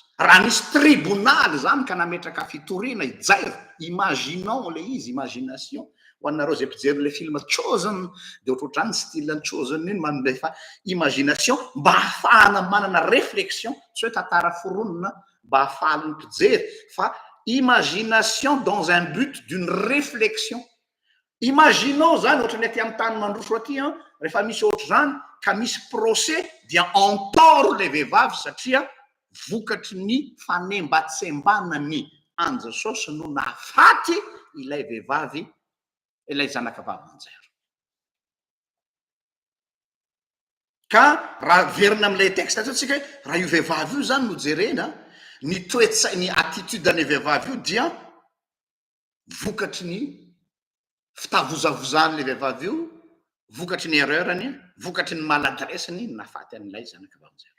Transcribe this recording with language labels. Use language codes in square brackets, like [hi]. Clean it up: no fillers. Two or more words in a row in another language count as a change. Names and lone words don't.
[mg] Raha nisy tribunal zany ka nametraka fitoriana i Jairo, imaginons le izy, imagination ho anareo zay mpijery le film Chosen de ohatrohatrany style ny Chosen iny manome fa imagination mba hahafahana manana réflexion, tsy hoe tantara foronina, mba hahafahan'ny mpijery fa imagination [fr] dans un but d'une réflexion. [mg] Imaginons zany ohatrany aty amin'ny tany mandroso aty rehefa misy ohatra zany ka misy procès dia [fr] en tort [mg] le vehivavy satria vokatry ny fanembatsembanany an Jesosy no nahafaty ilay vehivavy, ilay zanakavaviny Jairo. Ka raha verina amin'ilay texte atsika hoe raha io vehivavy io zany no jerena ny toetsay ny attitude any vehivavy io dia vokatry ny fitavozavozany le vehivavy io, vokatry ny erreurany, vokatry ny maladresany nafaty an'ilay zanakavaviny Jairo.